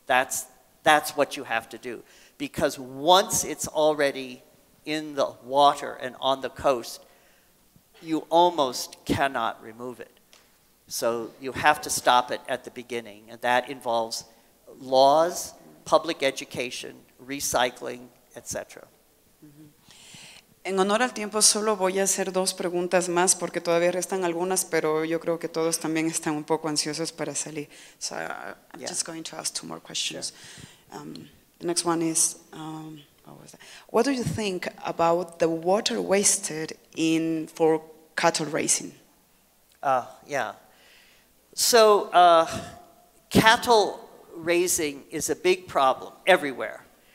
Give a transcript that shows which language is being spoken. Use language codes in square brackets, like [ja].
[en] That's what you have to do. Because once it's already in the water and on the coast, you almost cannot remove it. So you have to stop it at the beginning, and that involves laws, public education, recycling, etc. [es] En honor al tiempo, solo voy a hacer dos preguntas más porque todavía restan algunas, pero yo creo que todos también están un poco ansiosos para salir. [en] So I'm just going to ask two more questions. Sure. The next one is, what do you think about the water wasted for cattle raising? Yeah. So cattle raising is a big problem everywhere.